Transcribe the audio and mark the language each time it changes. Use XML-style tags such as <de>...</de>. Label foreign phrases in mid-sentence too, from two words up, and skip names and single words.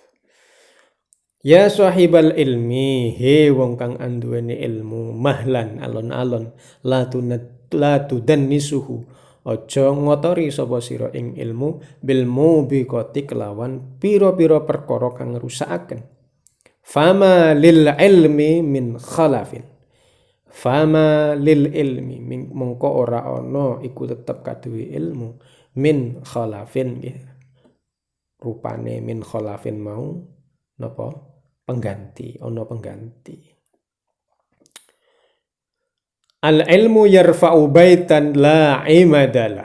<ar>يا صاحب العلم,</ar> <jv>he wong kang anduweni ilmu, mahlan alon-alon,</jv> <ar>لا تدنسه,</ar> <jv>aja ngotori sapa sira ing ilmu</jv> <ar>بالموبقات</ar> <jv>kelawan pira-pira perkara kang ngrusakaken.</jv> <ar>فما للعلم من خلف. فما للعلم</ar> <jv>mengko ora ana iku tetep kaduwe ilmu</jv> <ar>من خلف</ar> <jv>nggih. Rupane</jv> <ar>من خلف</ar> <jv>mau napa pengganti, ana pengganti.</jv> <ar>العلم يرفع بيتا لا عماد له.</ar>